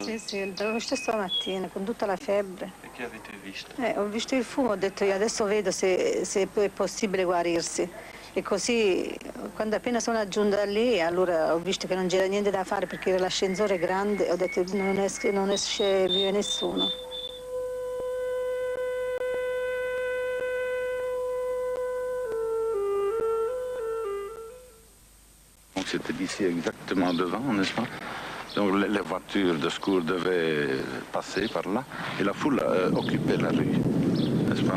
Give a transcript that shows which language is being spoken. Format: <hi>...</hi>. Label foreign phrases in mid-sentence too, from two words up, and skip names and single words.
<it>Sì, l'avevo visto stamattina con tutta la febbre. E che avete visto? Ho visto il fumo, ho detto io adesso vedo se è possibile guarirsi. E così, quando appena sono giunta lì, allora ho visto che non c'era niente da fare perché l'ascensore è grande, ho detto non esce via nessuno.</it> <fr>C'était d'ici exactement devant, n'est-ce pas? Donc les voitures de secours devaient passer par là et la foule occupait la rue, n'est-ce pas?</fr>